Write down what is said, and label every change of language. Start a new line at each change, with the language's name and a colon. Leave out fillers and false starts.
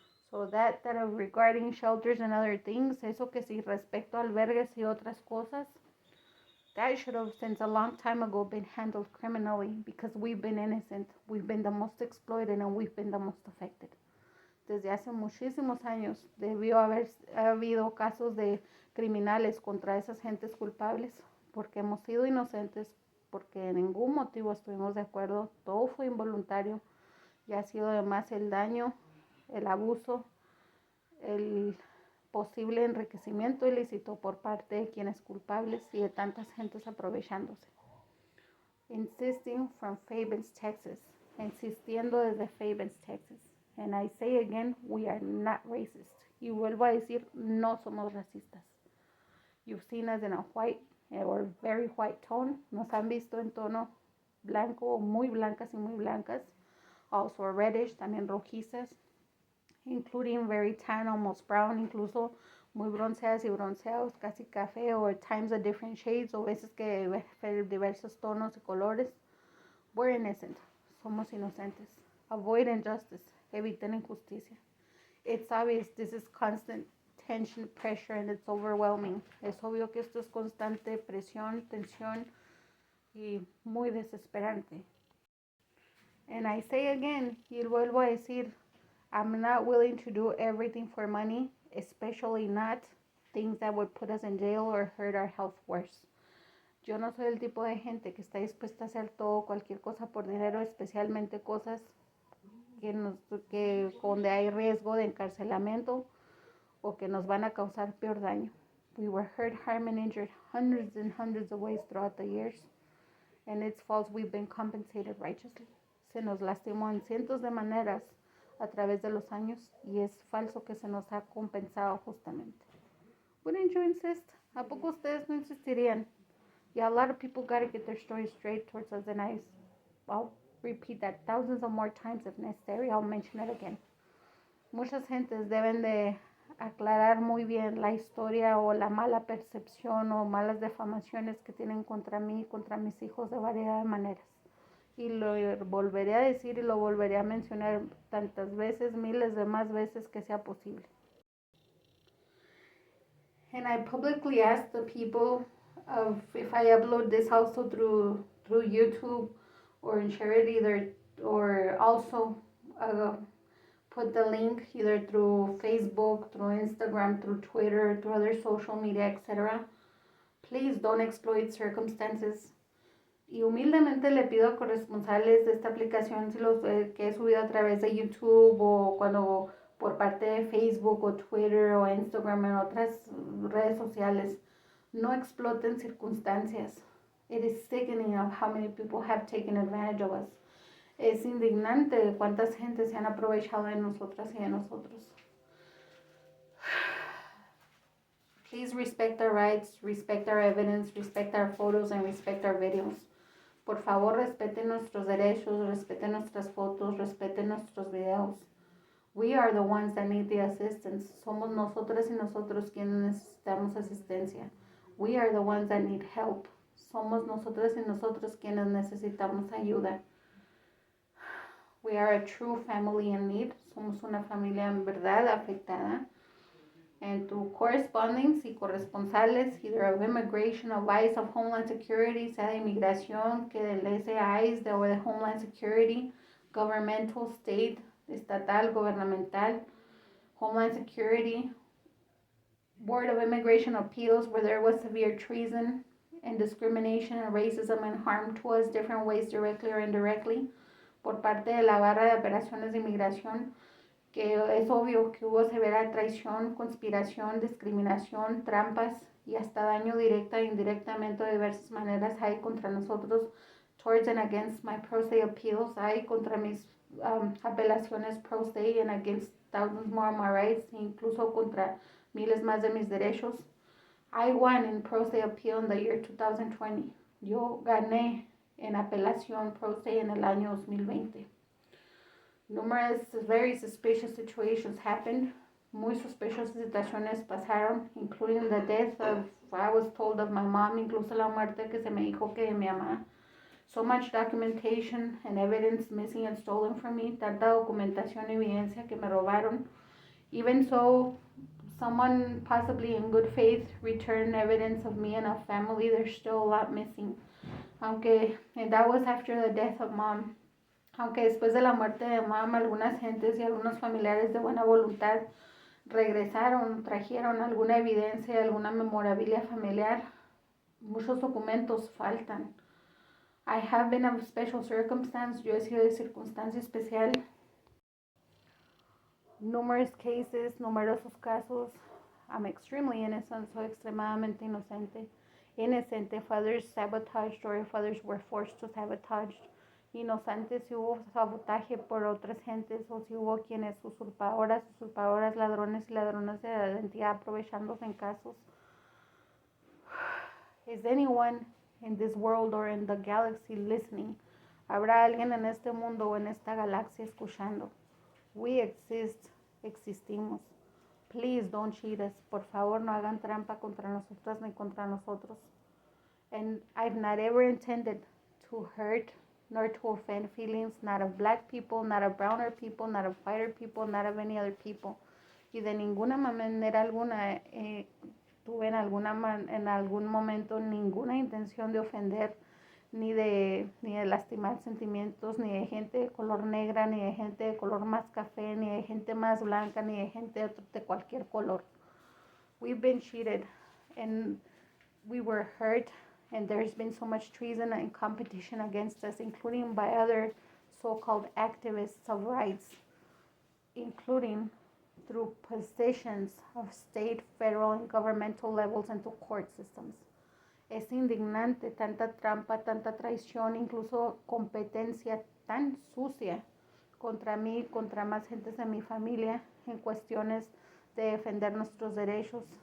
English: So that regarding shelters and other things,
Spanish: eso que si respecto a albergues y otras cosas,
English: that should have since a long time ago been handled criminally because we've been innocent, we've been the most exploited, and we've been the most affected.
Spanish: Desde hace muchísimos años debió haber habido casos de criminales contra esas gentes culpables porque hemos sido inocentes, porque en ningún motivo estuvimos de acuerdo, todo fue involuntario y ha sido además el daño, el abuso, el posible enriquecimiento ilícito por parte de quienes culpables y de tantas gentes aprovechándose.
English: Insisting from Fabens, Texas.
Spanish: Insistiendo desde Fabens, Texas.
English: And I say again, we are not racist.
Spanish: Y vuelvo a decir, no somos racistas.
English: You've seen us in a white or very white tone.
Spanish: Nos han visto en tono blanco, muy blancas y muy blancas.
English: Also reddish,
Spanish: también rojizas.
English: Including very tan, almost brown,
Spanish: incluso muy bronceadas y bronceados, casi café,
English: or at times of different shades,
Spanish: o veces que diversos tonos y colores.
English: We're innocent.
Spanish: Somos inocentes.
English: Avoid injustice.
Spanish: Eviten injusticia.
English: It's obvious this is constant tension, pressure, and it's overwhelming.
Spanish: Es obvio que esto es constante presión, tensión y muy desesperante.
English: And I say again,
Spanish: y vuelvo a decir,
English: I'm not willing to do everything for money, especially not things that would put us in jail or hurt our health worse.
Spanish: Yo no soy el tipo de gente que está dispuesta a hacer todo, cualquier cosa por dinero, especialmente cosas que donde hay riesgo de encarcelamiento o que nos van a causar peor daño.
English: We were hurt, harmed, and injured hundreds and hundreds of ways throughout the years, and it's false we've been compensated righteously.
Spanish: Se nos lastimó en cientos de maneras a través de los años y es falso que se nos ha compensado justamente.
English: Wouldn't you insist?
Spanish: ¿A poco ustedes no insistirían?
English: Yeah, a lot of people gotta get their story straight towards us, and I'll repeat that thousands of more times if necessary. I'll mention it again.
Spanish: Muchas gentes deben de aclarar muy bien la historia o la mala percepción o malas defamaciones que tienen contra mí y contra mis hijos de varias maneras. Y lo volveré a decir y lo volveré a mencionar tantas veces, miles de más veces que sea posible.
English: And I publicly asked the people of if I upload this also through YouTube or share it either, or also uh, put the link either through Facebook, through Instagram, through Twitter, through other social media, etc. Please don't exploit circumstances.
Spanish: Y humildemente le pido a corresponsales de esta aplicación, si los que he subido a través de YouTube o cuando por parte de Facebook o Twitter o Instagram en otras redes sociales, no exploten circunstancias.
English: It is sickening of how many people have taken advantage of us.
Spanish: Es indignante cuántas gente se han aprovechado de nosotras y de nosotros.
English: Please respect our rights, respect our evidence, respect our photos, and respect our videos.
Spanish: Por favor, respeten nuestros derechos, respeten nuestras fotos, respeten nuestros videos.
English: We are the ones that need the assistance.
Spanish: Somos nosotras y nosotros quienes necesitamos asistencia.
English: We are the ones that need help.
Spanish: Somos nosotras y nosotros quienes necesitamos ayuda.
English: We are a true family in need.
Spanish: Somos una familia en verdad afectada.
English: And through correspondings
Spanish: y corresponsales,
English: either of immigration, of ICE, of Homeland Security,
Spanish: sea de inmigración, que del SIS, de Homeland Security,
English: governmental, state,
Spanish: estatal, gubernamental,
English: Homeland Security, Board of Immigration Appeals, where there was severe treason and discrimination and racism and harm to us different ways, directly or indirectly,
Spanish: por parte de la barra de operaciones de inmigración, que es obvio que hubo severa traición, conspiración, discriminación, trampas y hasta daño directa e indirectamente de diversas maneras hay contra nosotros,
English: towards and against my pro se appeals,
Spanish: hay contra mis apelaciones pro se
English: and against thousands more of my rights,
Spanish: incluso contra miles más de mis derechos.
English: I won in pro se appeal in the year 2020.
Spanish: Yo gané en apelación pro se en el año 2020.
English: Numerous very suspicious situations happened.
Spanish: Muy suspicious situaciones pasaron,
English: including the death of, I was told, of my mom,
Spanish: incluso la muerte que se me dijo que de mi mamá.
English: So much documentation and evidence missing and stolen from me.
Spanish: Tanta documentación y evidencia que me robaron.
English: Even so, someone possibly in good faith returned evidence of me and of family. There's still a lot missing.
Spanish: Aunque,
English: and that was after the death of mom.
Spanish: Aunque después de la muerte de mamá, algunas gentes y algunos familiares de buena voluntad regresaron, trajeron alguna evidencia, alguna memorabilia familiar, muchos documentos faltan.
English: I have been of special circumstance,
Spanish: yo he sido de circunstancia especial.
English: Numerous cases,
Spanish: numerosos casos.
English: I'm extremely innocent,
Spanish: soy extremadamente inocente.
English: Innocent if others sabotaged or if others were forced to sabotage.
Spanish: Inocentes si hubo sabotaje por otras gentes o si hubo quienes usurpadoras, ladrones y ladronas de la identidad aprovechándose en casos.
English: Is anyone in this world or in the galaxy listening?
Spanish: ¿Habrá alguien en este mundo o en esta galaxia escuchando?
English: We exist,
Spanish: existimos.
English: Please don't cheat us.
Spanish: Por favor, no hagan trampa contra nosotras ni contra nosotros.
English: And I've not ever intended to hurt nor to offend feelings, not of black people, not of browner people, not of whiter people, not of any other people.
Spanish: Y de ninguna manera alguna tuve en algún momento ninguna intención de ofender ni de lastimar sentimientos ni de gente de color negra, ni de gente de color más café, ni de gente más blanca, ni de gente de cualquier color.
English: We've been cheated and we were hurt. And there's been so much treason and competition against us, including by other so-called activists of rights, including through positions of state, federal, and governmental levels and to court systems.
Spanish: Es indignante tanta trampa, tanta traición, incluso competencia tan sucia contra mí, contra más gentes de mi familia en cuestiones de defender nuestros derechos.